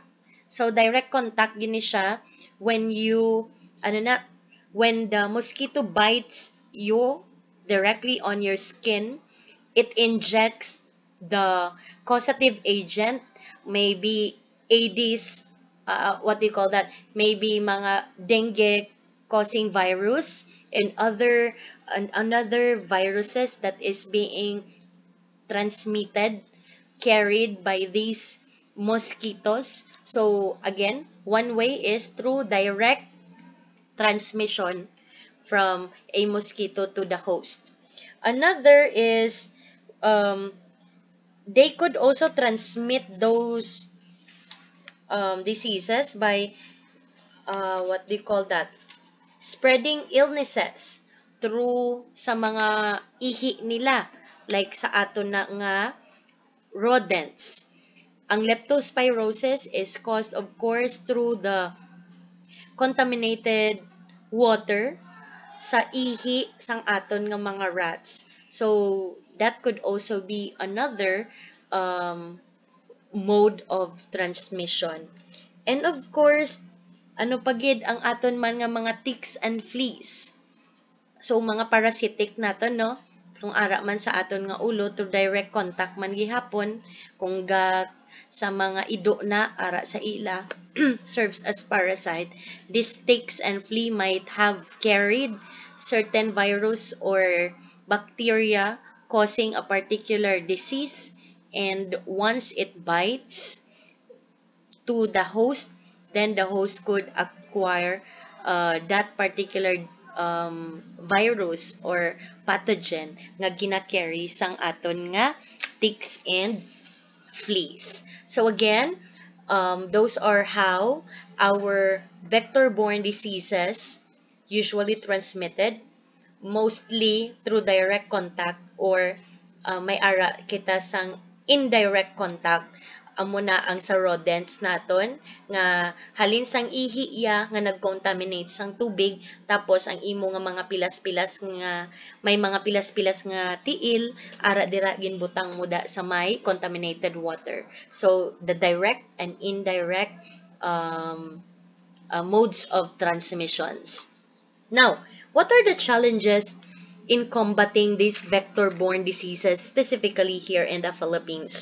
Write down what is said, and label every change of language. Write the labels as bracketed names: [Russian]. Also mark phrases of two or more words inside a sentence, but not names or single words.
[English] So, direct contact [Hiligaynon] gini siya [English] when when the mosquito bites you directly on your skin, it injects the causative agent, maybe Aedes, what do you call that? Maybe mga dengue causing virus and another viruses that is being transmitted, carried by these mosquitoes. So again, one way is through direct transmission from a mosquito to the host. Another is they could also transmit those diseases by what do you call that? Spreading illnesses through [Hiligaynon] sa mga ihi nila, like sa aton na nga rodents. [English] Ang leptospirosis is caused, of course, through the contaminated water [Hiligaynon] sa ihi sang aton nga mga [English] rats. So, that could also be another mode of transmission. And of course, [Hiligaynon] ano pagid ang aton man nga mga [English] ticks and fleas. [Hiligaynon] So, mga parasitic naton, no? Kung ara man sa aton nga ulo, to [English] direct contact [Hiligaynon] man gihapon, kung sa mga ido na, ara sa ila, [English] serves as parasite. These ticks and flea might have carried certain virus or bacteria causing a particular disease, and once it bites to the host, then the host could acquire that particular virus or pathogen [Hiligaynon] nga gina-carry sang aton nga [English] ticks and fleas. So again, those are how our vector-borne diseases usually transmitted, mostly through direct contact or [Hiligaynon] may ara kita sang [English] indirect contact. [Hiligaynon] Amo na ang sa rodents naton nga halin sang ihi iya nga nagcontaminate sang tubig, tapos ang imo nga mga pilas-pilas nga may mga pilas-pilas nga tiil ara dira ginbutang muda sa may [English] contaminated water. So the direct and indirect modes of transmissions. Now, what are the challenges in combating these vector-borne diseases, specifically here in the Philippines?